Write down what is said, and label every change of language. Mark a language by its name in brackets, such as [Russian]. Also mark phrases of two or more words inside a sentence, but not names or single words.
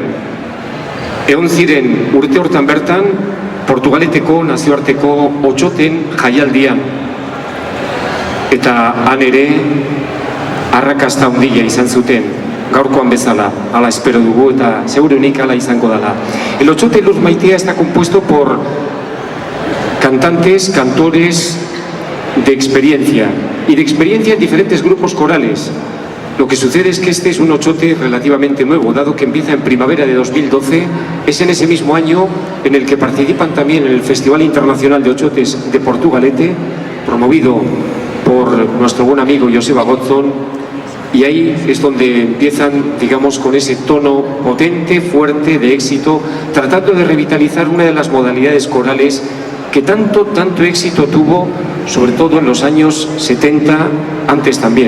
[Basque] Egon ziren urte hortan bertan, Portugaleteko nazioarteko Otxoten jaialdian. Eta han ere, arrakasta handia izan zuten, gaurkoan bezala, ala espero dugu eta seguruenik ala izango dela. [Spanish] El Otxote Lur Maitia está compuesto por cantantes, cantores de experiencia y de experiencia en diferentes grupos corales. Lo que sucede es que este es un Otxote relativamente nuevo, dado que empieza en primavera de 2012, es en ese mismo año en el que participan también en el Festival Internacional de Otxotes de Portugalete, promovido por nuestro buen amigo Joseba Gotzon, y ahí es donde empiezan, digamos, con ese tono potente, fuerte, de éxito, tratando de revitalizar una de las modalidades corales que tanto éxito tuvo, sobre todo en los años 70, antes también.